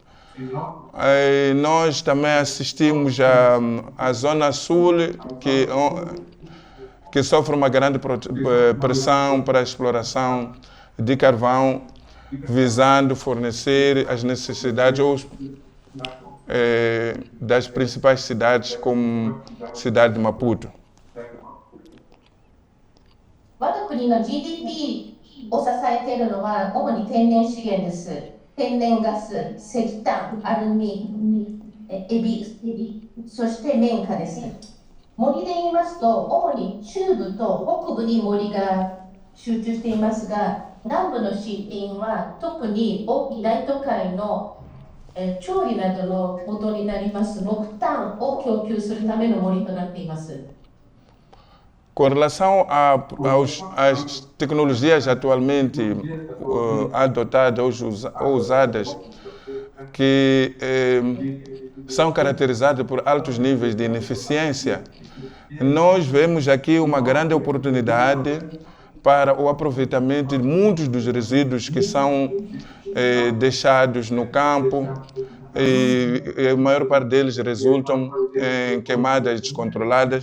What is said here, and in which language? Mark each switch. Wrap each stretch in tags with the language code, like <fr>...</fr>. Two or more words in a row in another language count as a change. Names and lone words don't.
<pt>Nós também assistimos à zona sul, que sofre uma grande pressão para a exploração de carvão, visando fornecer as necessidades das principais cidades, como a cidade de Maputo.</pt> <ja>我が国の GDP を支えているのは主に天然資源です。天然ガス、石炭、アルミ、エビ、そして綿花です。森で言いますと、主に中部と北部に森が集中していますが、南部の森林は特に大都会の調理などの元になります木炭を供給するための森となっています。</ja> <pt>Com relação às tecnologias atualmente adotadas ou usadas, que são caracterizadas por altos níveis de ineficiência, nós vemos aqui uma grande oportunidade para o aproveitamento de muitos dos resíduos que são deixados no campo, e a maior parte deles resultam em queimadas descontroladas.</pt>